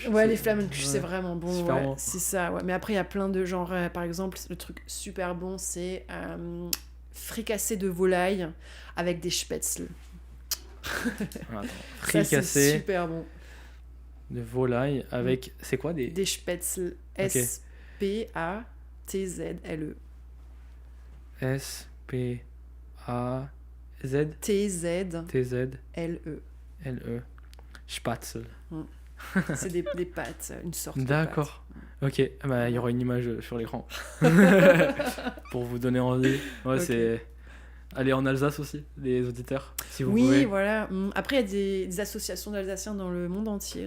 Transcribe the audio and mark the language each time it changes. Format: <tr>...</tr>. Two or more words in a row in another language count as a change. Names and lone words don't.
<fr>Ouais, les flamencuches, c'est vraiment bon. Super bon. C'est ça, ouais. Mais après, il y a plein de genres. Par exemple, le truc super bon, c'est fricassé de volaille avec des spätzle. Fricassé. C'est super bon. De volaille avec. C'est quoi des spätzle. S-P-A-T-Z-L-E. S-P-A. Z T-Z-L-E. L-E. Spätzle. C'est des pâtes, une sorte de pâte. D'accord. Ok, il y aura une image sur l'écran. Pour vous donner envie. Ouais, okay. C'est... Allez en Alsace aussi, les auditeurs, si vous pouvez. Oui, voilà. Après, il y a des associations d'Alsaciens dans le monde entier.</fr>